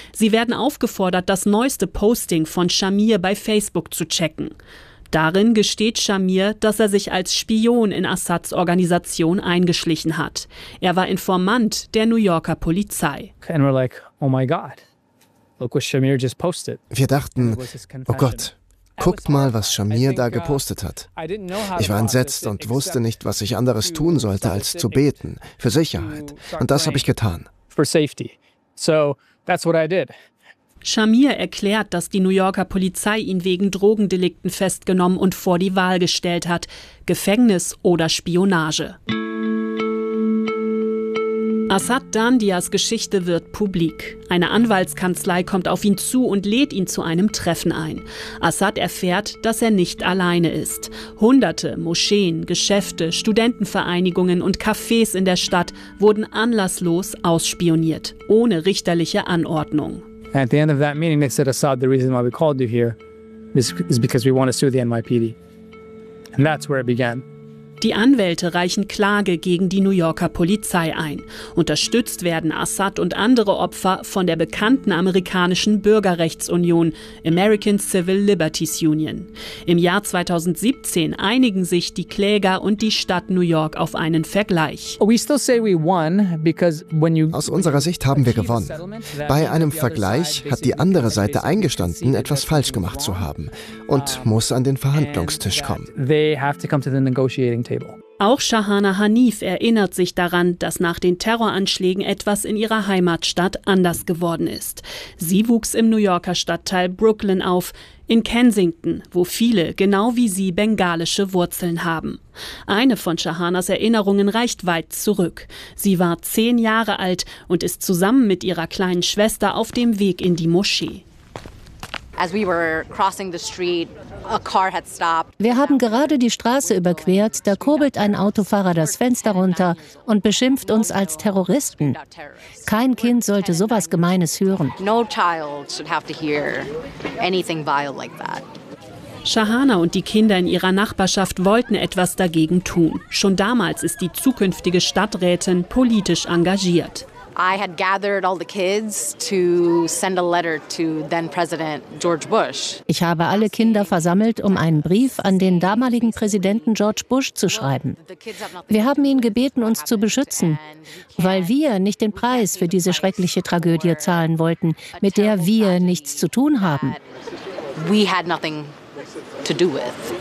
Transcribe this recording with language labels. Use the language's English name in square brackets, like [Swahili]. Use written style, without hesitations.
[German] Sie werden aufgefordert, das neueste Posting von Shamir bei Facebook zu checken. Darin gesteht Shamir, dass er sich als Spion in Assads Organisation eingeschlichen hat. Er war Informant der New Yorker Polizei. [English] And we're like, oh my God, look what Shamir just posted. [German] Wir dachten, oh Gott, guckt mal, was Shamir da gepostet hat. Ich war entsetzt und wusste nicht, was ich anderes tun sollte, als zu beten, für Sicherheit. Und das habe ich getan. [English] For safety. So, that's what I did. [German] Shamir erklärt, dass die New Yorker Polizei ihn wegen Drogendelikten festgenommen und vor die Wahl gestellt hat. Gefängnis oder Spionage. Assad Dandias Geschichte wird publik. Eine Anwaltskanzlei kommt auf ihn zu und lädt ihn zu einem Treffen ein. Assad erfährt, dass er nicht alleine ist. Hunderte Moscheen, Geschäfte, Studentenvereinigungen und Cafés in der Stadt wurden anlasslos ausspioniert, ohne richterliche Anordnung. [English] At the end of that meeting, they said, Assad, the reason why we called you here is because we want to sue the NYPD. And that's where it began. [German] Die Anwälte reichen Klage gegen die New Yorker Polizei ein. Unterstützt werden Assad und andere Opfer von der bekannten amerikanischen Bürgerrechtsunion, American Civil Liberties Union. Im Jahr 2017 einigen sich die Kläger und die Stadt New York auf einen Vergleich. [English] We still say we won because when you [German] Aus unserer Sicht haben wir gewonnen. Bei einem Vergleich hat die andere Seite eingestanden, etwas falsch gemacht zu haben und muss an den Verhandlungstisch kommen. [English] They have to come to the negotiating table. [German] Auch Shahana Hanif erinnert sich daran, dass nach den Terroranschlägen etwas in ihrer Heimatstadt anders geworden ist. Sie wuchs im New Yorker Stadtteil Brooklyn auf, in Kensington, wo viele, genau wie sie, bengalische Wurzeln haben. Eine von Shahanas Erinnerungen reicht weit zurück. Sie war 10 Jahre alt und ist zusammen mit ihrer kleinen Schwester auf dem Weg in die Moschee. [English] As we were crossing the street, a car had stopped. [German] Wir haben gerade die Straße überquert, da kurbelt ein Autofahrer das Fenster runter und beschimpft uns als Terroristen. Kein Kind sollte sowas Gemeines hören. [English] No child should have to hear anything vile like that. [German] Shahana und die Kinder in ihrer Nachbarschaft wollten etwas dagegen tun. Schon damals ist die zukünftige Stadträtin politisch engagiert. [English] I had gathered all the kids to send a letter to then President George Bush. [German] Ich habe alle Kinder versammelt, um einen Brief an den damaligen Präsidenten George Bush zu schreiben. Wir haben ihn gebeten, uns zu beschützen, weil wir nicht den Preis für diese schreckliche Tragödie zahlen wollten, mit der wir nichts zu tun haben. [English] We had nothing to do with.